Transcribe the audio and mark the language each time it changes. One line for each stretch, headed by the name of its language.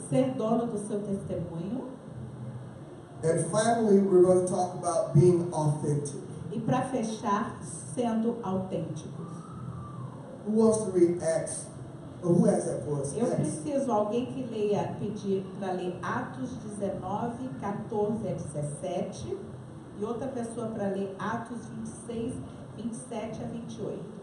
Portuguese: Ser dono do seu testemunho.
English: And finally, we're going to talk about being authentic.
Portuguese: E para fechar, sendo autênticos.
English: Who wants to read Acts? Or who has that for us?
Portuguese: Eu preciso alguém que leia, pedir para ler Atos 19, 14 a 17. E outra pessoa para ler Atos 26, 27 a 28.